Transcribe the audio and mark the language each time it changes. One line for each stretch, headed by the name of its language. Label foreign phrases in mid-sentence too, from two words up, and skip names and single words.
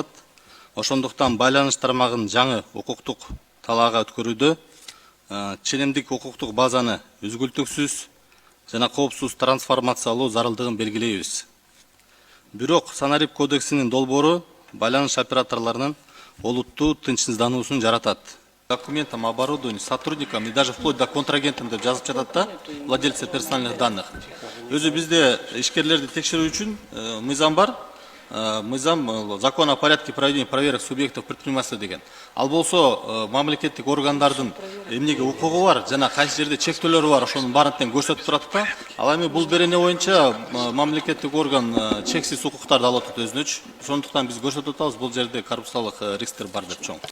Kyrgyz: Ошондуктан байланыш тармагын жаңы укуктук талаага өткөрүүдө ченемдик укуктук базаны үзгүлтүксүз жана коопсуз трансформациялоо зарылдыгын белгилейбиз. Бирок санарип кодексинин долбоору байланыш операторлорунун олуттуу тынчсыздануусун жаратат.
Russian: Документам, оборудованию, сотрудникам и даже вплоть до контрагентам
Kyrgyz: деп жазып жатат да,
Russian: владельцы персональных данных.
Kyrgyz: Өзү бизде ишкерлерди текшерүү үчүн мыйзам бар.
Russian: Мыйзам закон о порядке проведения проверок субъектов предпринимательства деген.
Kyrgyz: Ал болсо мамлекеттик органдардын эмнеге укугу бар жана кайсы жерде чектөөлөрү бар, ошонун баарын тең көрсөтүп турат да. Ал эми бул берене боюнча мамлекеттик орган чексиз укуктарды алып атат өзүнөчү. Ошондуктан биз көрсөтүп атабыз, бул жерде коррупциялык рисктер бар деп чоң.